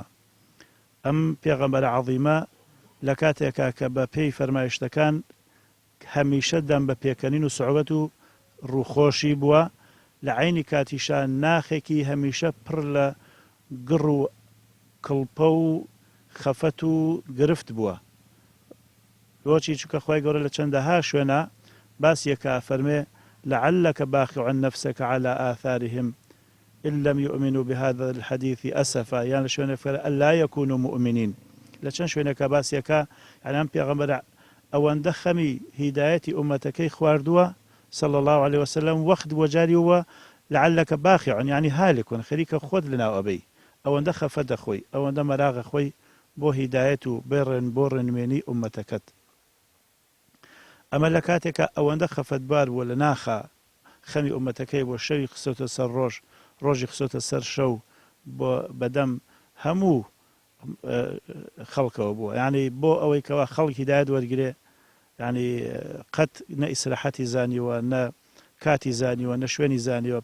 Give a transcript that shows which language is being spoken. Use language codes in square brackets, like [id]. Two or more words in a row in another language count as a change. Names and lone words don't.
[ckb] ئەم پێغەمبەرە عەظیمە لە کاتێکا کە بە پێی فەرمایشتەکان هەمیشە دەم بە پێکەنین و سوعبەت و ڕووخۆشی بووە، لە عینی کاتیشان ناخێکی هەمیشە پڕ لە گڕ و کڵپە و خەفەت و گرفت بووە. بۆچی؟ چونکە خوای گەورە لە چەندەها شوێنە باسیەکە فەرمێ [ar] لعلك باخع نفسك على آثارهم إن لم يؤمنوا بهذا الحديث أسفا، [ckb] يعني شوێنە [ar] ألا يكونوا مؤمنين. [ckb] لە چەند شوێنەکە باسیەکە يعني ئەم پێغەمبەر ئەوەندە خەمی هیدایەتی ئومەتەکەی خواردووە [ar] صلى الله عليه وسلم [ckb] وەخت وەجاری وە [ar] لعلك باخع يعني هالك [ckb] خەریکە خۆت لەناو ئەبەی، ئەوەندە خەفە دەخۆی، ئەوەندە مەراغە خۆی بۆ هیدایەت و بۆ ڕێنمێنی ئومەتەکەت. ئەمە لە کاتێکە ئەوەندە خەفەتبار بووە لە ناخە خەمی ئومەتەکەی بۆ شەوی خسۆتە سەر ڕۆژی خسۆتە سەر شەو بۆ بەدەم هەموو خەڵکەوە بووە، یعنی بۆ ئەوەی کەوا خەڵک هیدایەت وەرگرێ، یعنی قەت نە ئیسراحەتی زانیوە، نە کاتی زانیوە، نە شوێنی زانیوە.